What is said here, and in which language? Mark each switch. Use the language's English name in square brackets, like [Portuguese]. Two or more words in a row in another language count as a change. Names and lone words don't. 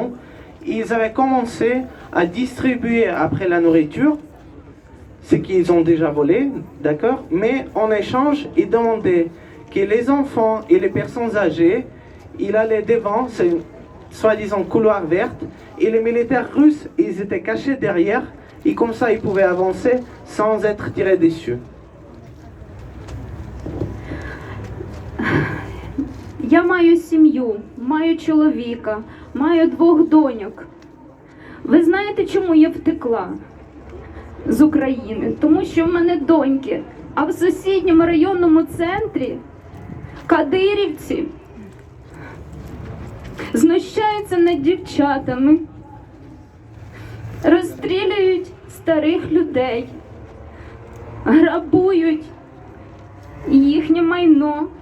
[French] Ils avaient commencé à distribuer après la nourriture, ce qu'ils ont déjà volé, d'accord? Mais en échange, ils demandaient que les enfants et les personnes âgées, ils allaient devant, c'est une soi-disant couloir verte, et les militaires russes, ils étaient cachés derrière, et comme ça, ils pouvaient avancer sans être tirés dessus. [Ukrainian] Я маю сім'ю, маю чоловіка, маю 2 доньок. Ви знаєте, чому я втекла з України? Тому що в мене доньки, а в сусідньому районному центрі кадирівці знущаються над дівчатами, розстрілюють старих людей, грабують їхнє майно.